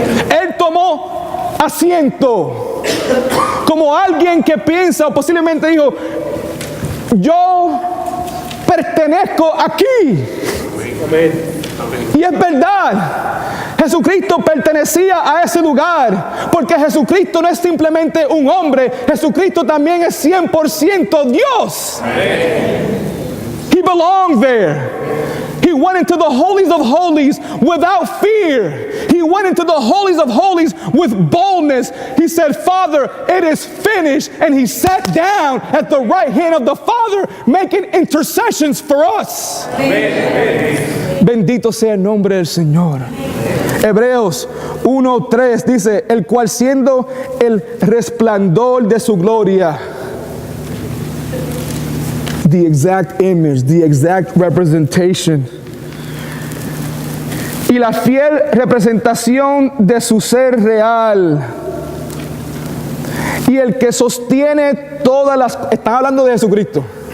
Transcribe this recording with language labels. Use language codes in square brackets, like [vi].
[es] Él tomó asiento como alguien que piensa, o posiblemente dijo: yo pertenezco aquí. Y es verdad, Jesucristo pertenecía a ese lugar, porque Jesucristo no es simplemente un hombre, Jesucristo también es 100% Dios. [en] He belonged there. He went into the holies of holies without fear. He went into the holies of holies with boldness. He said, Father, it is finished. And he sat down at the right hand of the Father, making intercessions for us. Amen. [es] Bendito sea el nombre del Señor. Hebreos 1:3 dice: el cual siendo el resplandor de su gloria, [en] the exact image, the exact representation, [es] y la fiel representación de su ser real, y el que sostiene todas las... Están hablando de Jesucristo.